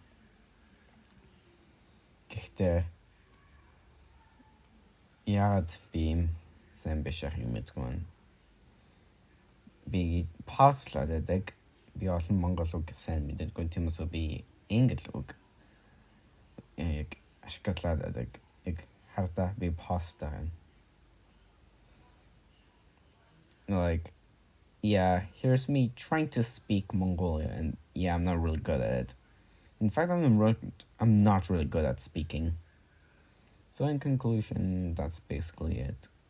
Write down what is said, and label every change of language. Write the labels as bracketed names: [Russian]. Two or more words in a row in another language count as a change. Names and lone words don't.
[Mongolian] Гэхдээ яагаад би сайн биш юм мэдгүй. Би паслаад байдаг. Би олон монгол үг сайн мэддэггүй. Тиймээс би англи үг яг ашиглаад байдаг. Яг хардаа би пастаа. [English] Like, yeah, here's me trying to speak Mongolian, and yeah, I'm not really good at it. In fact, I'm not really good at speaking. So in conclusion, that's basically it.